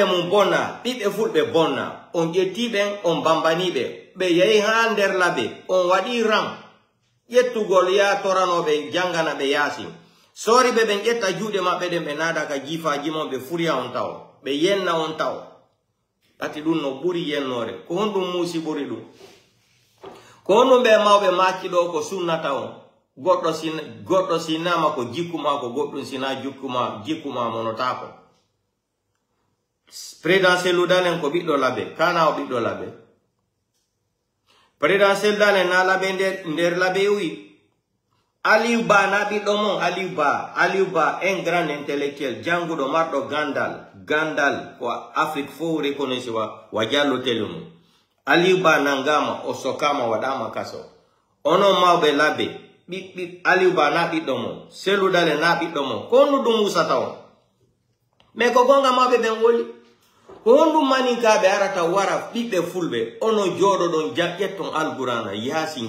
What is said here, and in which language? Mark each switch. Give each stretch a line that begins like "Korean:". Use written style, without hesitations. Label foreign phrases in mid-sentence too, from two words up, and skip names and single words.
Fula: mum bonna ɓiɓɓe fulɓe bonna on ƴettiɓen on bambaniɓe ɓe yehi ha nder laɓe on waɗi ram ƴettugol ya toranoɓe jangana ɓe yasin soriɓe ɓen ƴetta juuɗe maɓɓe ɗen ɓe naada ka jifaji mon ɓe furiya on taw ɓe yenna on taw ati ɗum no ɓuri yennore ko honɗum muusi ɓuri ɗum ko honɗum ɓe mawɓe maki ɗo ko sunnata on goɗɗo sinama ko jikkuma ko goɗɗum sina jikkuma monotako présidentiel dalen ko ɓiɗɗo laɓe kana o ɓiɗɗo laɓe présidentiel dalen na laɓe nder laɓe wi Aliou Ba na ɓiɗɗo mon Aliou Ba
French: un grand intellectuel
Fula: janguɗo marɗo gandal ko Afrique fo reconnaissé wa jallotele mum Aliou Ba nangama o sokama waɗama kaso onon mawɓe laɓe Aliou Ba na ɓiɗɗo mon Selludale na ɓiɗɗo mon ko honɗum ɗum usata on mais ko gonga mawɓe ɓen woli ko honɗum maninkaɓe arata wara ɓiɓɓe fulɓe ono jooɗo ɗon ƴetton alqurana yaasi